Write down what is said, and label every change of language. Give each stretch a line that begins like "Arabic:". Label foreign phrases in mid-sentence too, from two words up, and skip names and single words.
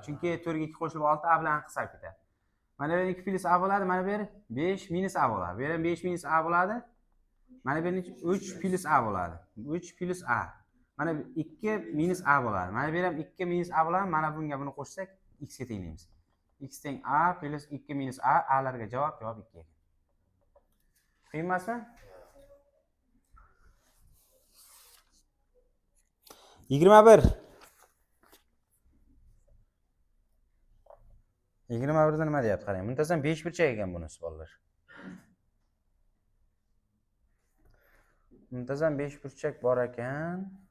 Uzbek: Chunki 4 ga 2 qo'shilib 6 a bilan hisob ketadi. Mana bu 2 plus a bo'ladi, mana bu yer 5 minus a bo'ladi. Bu yer ham 5 minus a bo'ladi. Mana bu yer 3 plus a bo'ladi. 3 plus a. Mana 2 minus a bo'ladi. Mana bu yer ham 2 minus a bo'ladi. Mana bunga buni qo'shsak x ga tenglaymiz. X teng a plus 2 minus a, a larga javob 2 ekan. Qiyin emasmi? 21. 21 da nima deyapti? Qarang, muntazam 5 burchak ekan bunisi bolalar. Muntazam 5 burchak bor ekan.